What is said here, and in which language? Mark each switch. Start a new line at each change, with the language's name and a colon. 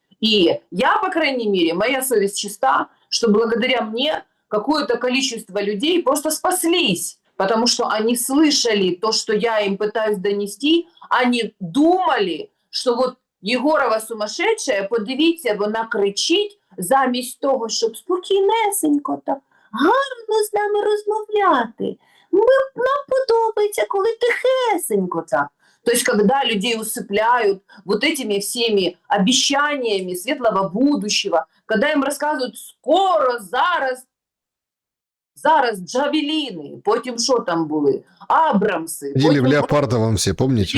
Russian: И я, по крайней мере, моя совесть чиста, что благодаря мне какое-то количество людей просто спаслись, потому что они слышали то, что я им пытаюсь донести, они думали,
Ukrainian: що от Єгорова сумасшедшая, подивіться, вона кричить, замість того, щоб спокійнесенько так гарно з нами розмовляти. Нам подобається, коли тихесенько так.
Russian: То есть, когда людей усыпляют вот этими всеми обещаниями светлого будущего, когда им рассказывают скоро,
Ukrainian: зараз джавеліни, потім що там були? Абрамси,
Russian: Или в
Ukrainian: потім
Russian: Леопардовом все, помните?